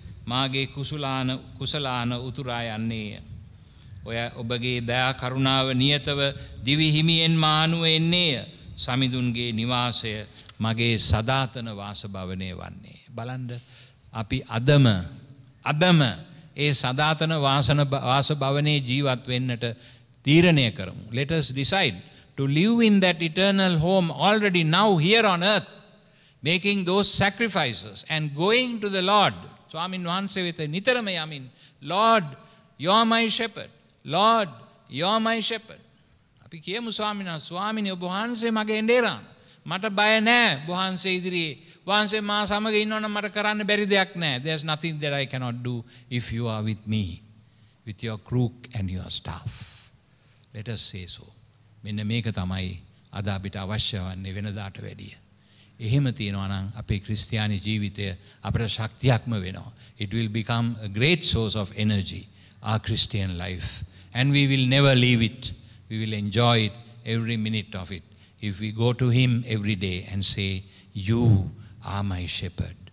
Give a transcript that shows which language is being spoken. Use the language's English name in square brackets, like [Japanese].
[Sinhala] මාගේ කුසලාන උතුරා යන්නේය. ඔය ඔබගේ දයා කරුණාව නියතව දිවි හිමියෙන් මානුව එන්නේය. සමිඳුන්ගේ නිවාසය මගේ සදාතන වාස භවනය වන්නේ. බලන්න අපි අදම ඒ සදාතන වාස භවනයේ ජීවත් වෙන්නට තීරණය කරමු. [English] Let us decide to live in that eternal home already now here on earth, making those sacrifices and going to the Lord. [Sinhala] Swamin Wahanse වෙත නිතරම යමින්, [English] Lord, you are my shepherd. Lord, you are my shepherd. [Sinhala] අපි කියමු ස්වාමිනේ ඔබ වහන්සේ මගේ එඬේරාන. මට බය නැහැ වහන්සේ ඉදිරියේ. වහන්සේ මා සමග ඉන්නවනම් මට කරන්න බැරි දෙයක් නැහැ. [English] There's nothing that I cannot do if you are with me, with your crook and your staff. Let us say so. [Sinhala] මෙන්න මේක තමයි අද අපිට අවශ්‍ය වන්නේ වෙනදාට වැඩිය. එහෙම තියනවා නම් අපේ ක්‍රිස්තියානි ජීවිතය අපට ශක්තියක්ම වෙනවා. [English] It will become a great source of energy, our Christian life. And we will never leave it. We will enjoy it, every minute of it. If we go to Him every day and say, you are my shepherd.